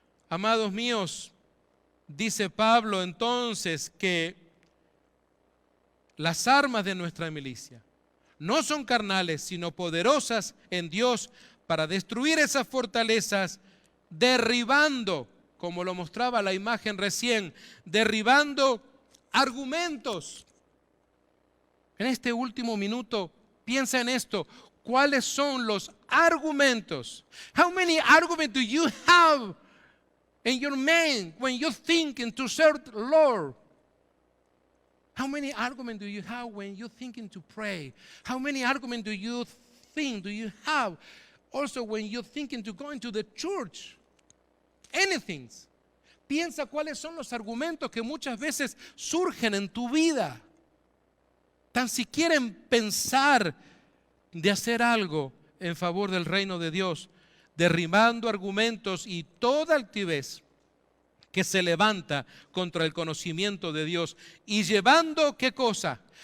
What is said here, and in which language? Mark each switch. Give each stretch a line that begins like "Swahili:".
Spanish: Amados míos, dice Pablo entonces que las armas de nuestra milicia no son carnales, sino poderosas en Dios para destruir esas fortalezas, derribando, como lo mostraba la imagen recién, derribando argumentos. En este último minuto, piensa en esto. ¿Cuáles son los argumentos?
English: How many arguments do you have in your mind when you think to serve the Lord? How many arguments do you have when you're thinking to pray? How many arguments do you have also when you're thinking to go into the church? Anything.
Spanish: Piensa cuáles son los argumentos que muchas veces surgen en tu vida. Tan siquiera en pensar de hacer algo en favor del reino de Dios, derribando argumentos y toda altivez que se levanta contra el conocimiento de Dios y llevando, ¿qué cosa?